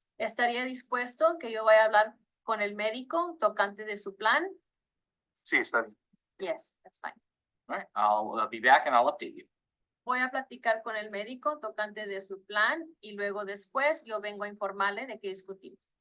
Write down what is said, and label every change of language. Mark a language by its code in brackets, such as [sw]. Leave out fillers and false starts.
[es] ¿Estaría dispuesto que yo vaya a hablar con el médico tocante de su plan? Sí, está bien. [en] Yes, that's fine. All right, I'll be back and I'll update you. [es] Voy a platicar con el médico tocante de su plan y luego después yo vengo a informarle de qué discutimos.